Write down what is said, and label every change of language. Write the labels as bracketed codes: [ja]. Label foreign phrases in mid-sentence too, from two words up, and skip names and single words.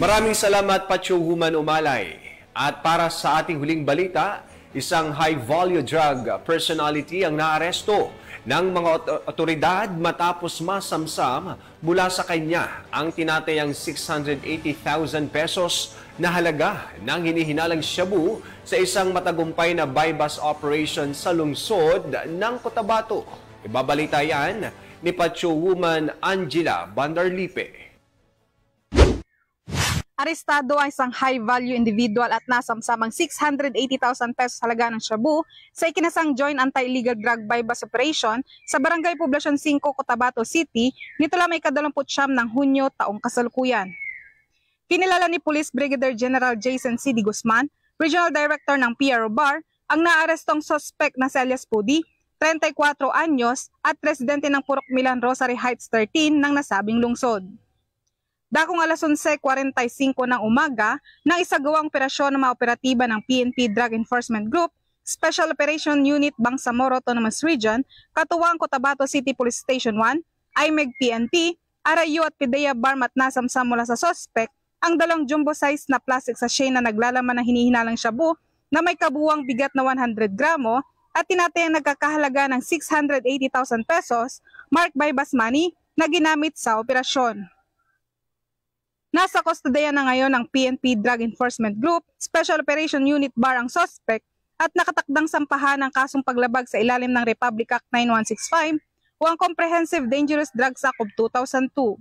[tl] Maraming salamat, Patrolwoman Umalay. At para sa ating huling balita, isang [en] high-value drug personality [tl] ang naaresto ng mga otoridad matapos masamsam mula sa kanya ang tinatayang 680,000 pesos na halaga ng hinihinalang shabu sa isang matagumpay na [en] buy-bust operation [tl] sa lungsod ng Cotabato. Ibabalita yan ni Patrolwoman Angela Bandarlipe. Arestado ang isang [en] high-value individual [tl] at nasamsamang 680,000 pesos halaga ng shabu sa ikinasang [en] joint anti-illegal drug buy-bust operation [tl] sa Barangay Poblacion 5, Cotabato City nito lamang ika-29 ng Hunyo taong kasalukuyan. Kinilala ni Police Brigadier General Jason C. D. Guzman, [en] Regional Director [tl] ng PRO BAR, ang naarestong suspect na si alias Pudi, 34 anyos at residente ng Purok Milan Rosary Heights 13 ng nasabing lungsod. Dakong alas 11:45 ng umaga, nang isagawang operasyon ng mga operatiba ng PNP Drug Enforcement Group, Special Operation Unit Bangsamoro Autonomous Region, katuwang Cotabato City Police Station 1, IMEG PNP, Arayo at PIDEA Barm at nasamsam mula sa suspect ang dalawang jumbo-size na [en] plastic sachet [tl] na naglalaman ng hinihinalang shabu na may kabuuang bigat na 100 gramo at tinatayang nagkakahalaga ng 680,000 pesos [en] marked by bus money [tl] na ginamit sa operasyon. Nasa kustodiya na ngayon ng PNP Drug Enforcement Group, Special Operation Unit BAR ang suspect at nakatakdang sampahan ng kasong paglabag sa ilalim ng Republic Act 9165 o ang Comprehensive Dangerous Drugs Act of 2002.